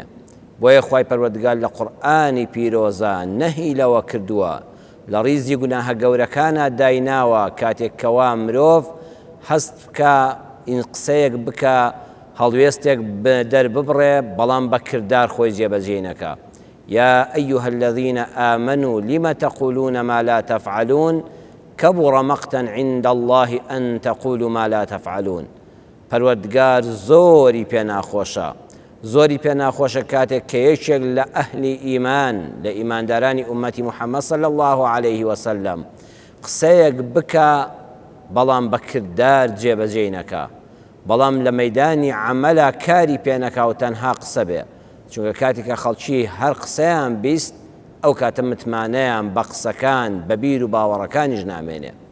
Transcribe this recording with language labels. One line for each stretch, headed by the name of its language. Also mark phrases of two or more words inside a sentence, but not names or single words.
Central Kurdish: بۆیە خوای پەروەردگار لە قورئانی پیرۆزە نەهی لەوە کردووە، لە ڕیزی گوناهە گەورەکانە دایناوە کاتێک کەوا مرۆڤ هەست بکە قسەیەک بکە، هەڵوێستێک دەرببڕێ، بەڵام بە کردار خۆی جێبەجێ نەکا.
Arabic: یا ئەیها الذین آمنوا لم تقولون ما لا تفعلون كبر مقتا عند الله أن تقولوا ما لا تفعلون.
Central Kurdish: پەروەردگار زۆری پێ ناخۆشە، زۆری پێ ناخۆشە کاتێک کە یەکێک لە ئەهلی ئیمان، لە ئیماندارانی ئومەتی محەممەد
Arabic: صلی الله عليه وسلم
Central Kurdish: قسەیەک بکە بەڵام بە کردار جێبەجێ نەکا، بەڵام لە مەیدانی عەمەلا کاری پێ نەکا و تەنها قسە بێ، چونکە کاتێکە خەڵکی هەر قسەیان بیست ئەو کاتە متمانەیان بە قسەکان بە بیر و باوەڕەکانیش نامێنێ.